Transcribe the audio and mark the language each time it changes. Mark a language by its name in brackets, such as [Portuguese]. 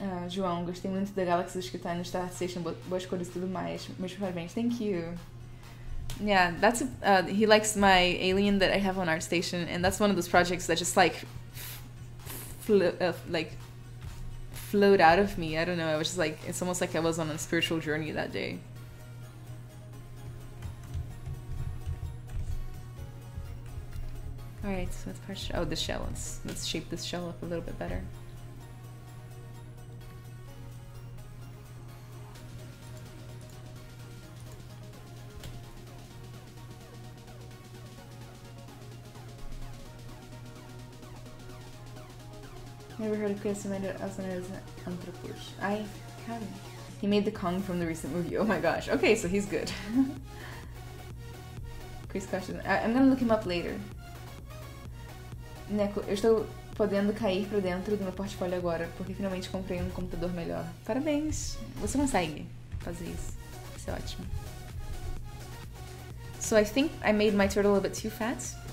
[Portuguese] João, gostei muito da Galaxy que tá no Start Station, boas cores e tudo mais. Meus parabéns, [English] thank you. Yeah, that's he likes my alien that I have on ArtStation, and that's one of those projects that just like flowed out of me. I don't know. I was just like, it's almost like I was on a spiritual journey that day. Alright, so let's press. Oh, the shell. Let's shape this shell up a little bit better. Never heard of Chris Amanda also known as Anthropouche. I haven't. He made the Kong from the recent movie. Oh my gosh. Okay, so he's good. Chris question. I'm gonna look him up later. [Portuguese] Neco, eu estou podendo cair pra dentro do meu portfólio agora, porque finalmente comprei um computador melhor. Parabéns! Você consegue fazer isso. Isso é ótimo. [English] So I think I made my turtle a bit too fat.